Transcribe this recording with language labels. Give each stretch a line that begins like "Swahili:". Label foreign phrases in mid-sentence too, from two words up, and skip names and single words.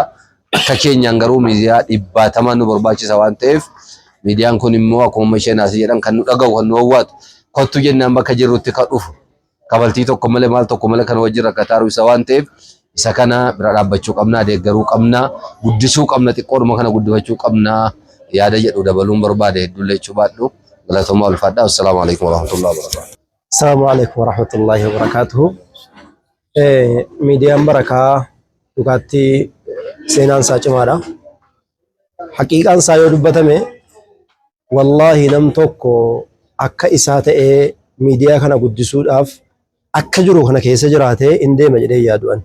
Oromo: Akka keenyaan garuu miidiyaa 100 nu barbaachisa waan ta'eef miidiyaan kun immoo akkuma isheen asii jedhan kan nu dhaga'u kan nu hawwatu kottu jennaan bakka jirrutti kan dhufu kabaltii tokko malee maal tokko malee kan wajjin rakkataaru isa waan ta'eef isa kana bira dhaabbachuu qabna, deeggaruu qabna, guddisuu qabna, xiqqoodhuma kana guddifachuu qabna yaada jedhu dabaluun barbaade hedduullee jechuu baadhu. Galatoomaa ulfaadhaa.
Arabic: السلام عليكم ورحمة الله وبركاته. السلام عليكم ورحمة الله وبركاته.
Oromo: Miidiyaan barakaa dhugaatti seenaan isaa cimaadha. Haqiiqaan isaa yoo dubbatame wallahi nam tokko akka isaa ta'ee miidiyaa kana guddisuudhaaf akka jiru kana keessa jiraatee hin deema jedhee yaadu'an.